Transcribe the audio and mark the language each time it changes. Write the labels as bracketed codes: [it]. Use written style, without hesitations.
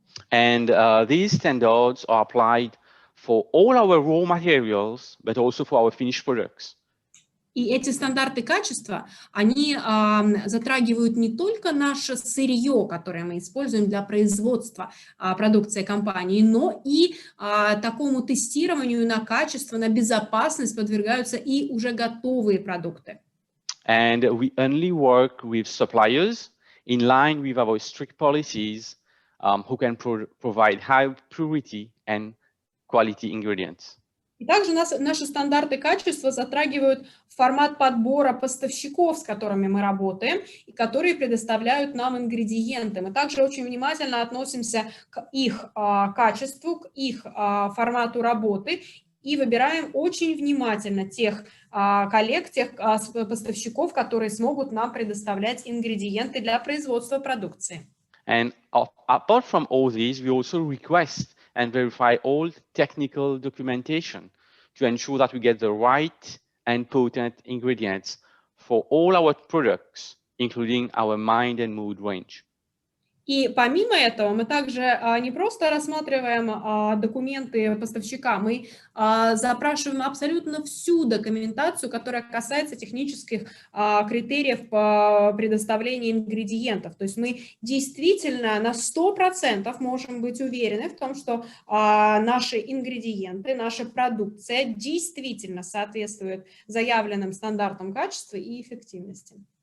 [en] And these standards are applied for all our raw materials, but also for our finished products. [ru] И эти стандарты качества, они затрагивают не только наше сырье, которое мы используем для производства продукции компании, но и такому тестированию на качество, на безопасность подвергаются и уже готовые продукты. [en] And we only work with suppliers in line with our strict policies who can provide high purity and quality ingredients. [ru] И также наши стандарты качества затрагивают формат подбора поставщиков, с которыми мы работаем, и которые предоставляют нам ингредиенты. Мы также очень внимательно относимся к их качеству, к их формату работы и выбираем очень внимательно тех коллег, тех поставщиков, которые смогут нам предоставлять ингредиенты для производства продукции. [en] And apart from all these, we also request and verify all technical documentation to ensure that we get the right and potent ingredients for all our products, including our Mind&MOOD range. [ru] И помимо этого мы также не просто рассматриваем документы поставщика, мы запрашиваем абсолютно всю документацию, которая касается технических критериев по предоставлению ингредиентов. То есть мы действительно на 100% можем быть уверены в том, что наши ингредиенты, наша продукция действительно соответствует заявленным стандартам качества и эффективности.